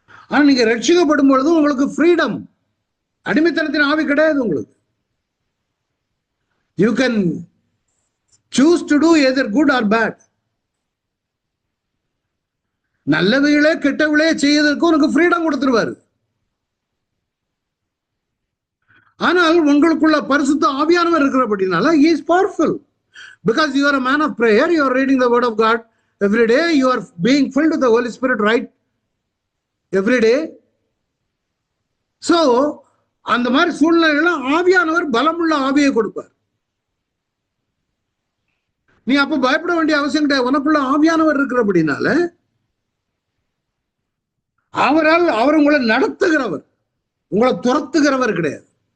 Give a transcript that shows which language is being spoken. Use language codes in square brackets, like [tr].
[ta] ஆனா நீங்க ரட்சிக்கப்படும் பொழுது உங்களுக்கு ஃப்ரீடம், அடிமைத்தனத்தின் ஆவி கிடையாது உங்களுக்கு. [en] You can choose to do either good or bad. [ta] நல்லவைகளே கெட்டவளே செய்வதற்கு உனக்கு ஃப்ரீடம் கொடுத்துருவாரு. ஆனால் உங்களுக்குள்ள பரிசுத்த ஆவியானவர் இருக்கிறபடினால [en] he is powerful, because you are a man of prayer, you are reading the word of God every day, you are being filled with the Holy Spirit, right, every day. [ta] So அந்த மாதிரி சூழ்நிலையில ஆவியானவர் பலமுள்ள ஆவியை கொடுப்பார். நீ அப்ப பயப்பட வேண்டிய அவசியம் கிடையாது. உனக்குள்ள ஆவியானவர் இருக்கிறபடினால அவர் உங்களை நடத்துகிறவர், உங்களை துரத்துகிறவர் கிடையாது.